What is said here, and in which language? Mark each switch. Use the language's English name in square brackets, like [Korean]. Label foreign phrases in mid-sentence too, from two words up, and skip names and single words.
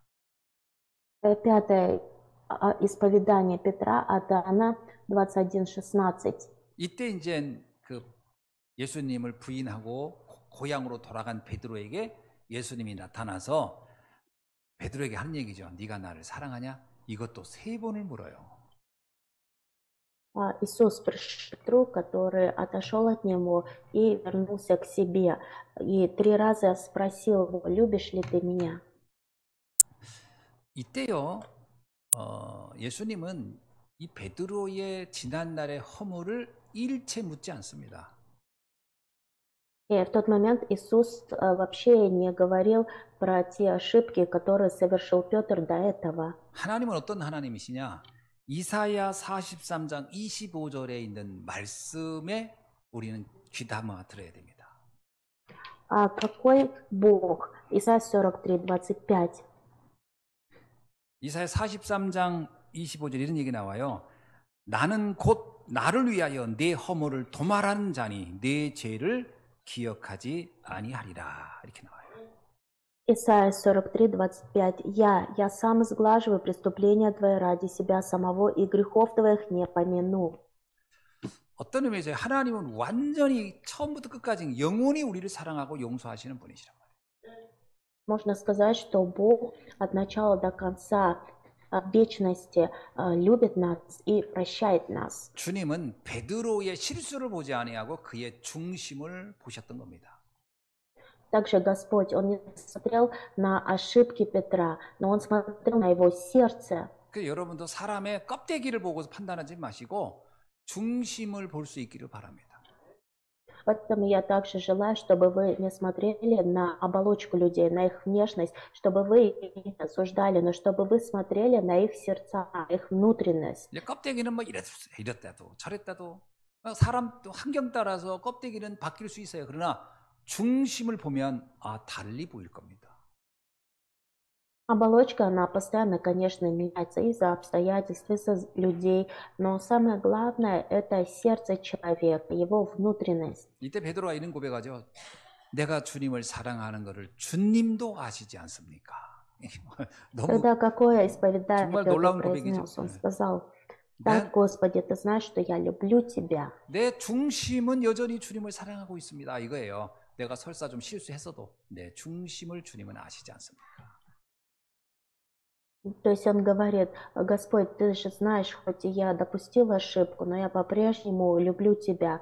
[Russian] Пятое исповедание Петра от Иоанна 21:16. [Korean] 이때 이제 그 예수님을 부인하고 고향으로 돌아간 베드로에게 예수님이 나타나서 베드로에게 하는 얘기죠. 네가 나를 사랑하냐? 이것도 3번을 물어요. [Russian] Иисус пришел к Петру, который отошел от него и вернулся к себе. И 3 раза спросил его: любишь ли ты меня? [Korean] 이때요, 예수님은 이 베드로의 지난날의 허물을 일체 묻지 않습니다. [Russian] И в тот момент Иисус вообще не говорил про те ошибки, которые совершил Петр до этого. [Korean] 하나님은 어떤 하나님이시냐? 이사야 43장 25절에 있는 말씀에 우리는 귀담아 들어야 됩니다. [Russian] Какой Бог? Исайя 43:25. [Korean] 이사야 43장 25절 이런 얘기 나와요. 나는 곧 나를 위하여 내 허물을 도말하는 자니 내 죄를 기억하지 아니하리라. 이렇게 나와요. [Russian] Исайя 43:25. Я сам сглаживаю преступления твои ради себя самого, и грехов твоих не помяну. [Korean] 어떤 의미에서 하나님은 완전히 처음부터 끝까지 영원히 우리를 사랑하고 용서하시는 분이시란 말이에요. [Russian] Можно сказать, что Бог от начала до конца в вечности любит нас и прощает нас. [Korean] 주님은 베드로의 실수를 보지 아니하고 그의 중심을 보셨던 겁니다. [Russian] Также Господь, Он не смотрел на ошибки Петра, но Он смотрел на его сердце. [Korean] 그 여러분도 사람의 껍데기를 보고서 판단하지 마시고 중심을 볼 수 있기를 바랍니다. [Russian] Поэтому я также желаю, чтобы вы не смотрели на оболочку людей, на их внешность, чтобы вы их не осуждали, но чтобы вы смотрели на их сердца, на их внутренность. [Korean] 이제 껍데기는 뭐 이랬다도 저랬다도 사람 또 환경 따라서 껍데기는 바뀔 수 있어요. 그러나 중심을 보면 달리 보일 겁니다. [Russian] Оболочка, она постоянно, конечно, меняется из-за обстоятельств, из-за людей, но самое главное – это сердце человека, его внутренность. [Korean] 이때 베드로가 이런 고백하죠. 내가 주님을 사랑하는 것을 주님도 아시지 않습니까? 너무 [Russian] Тогда какое исповедание [Korean] 정말 [Russian] Петр [Korean] 놀라운 고백이죠. [Russian] произнес? Он сказал: «Так, Господи, Ты знаешь, что я люблю Тебя». [Korean] 내 중심은 여전히 주님을 사랑하고 있습니다. 이거예요. 내가 설사 좀 실수했어도 내 중심을 주님은 아시지 않습니까? [Russian] То есть он говорит: Господь, Ты же знаешь, хоть и я допустил ошибку, но я по-прежнему люблю Тебя.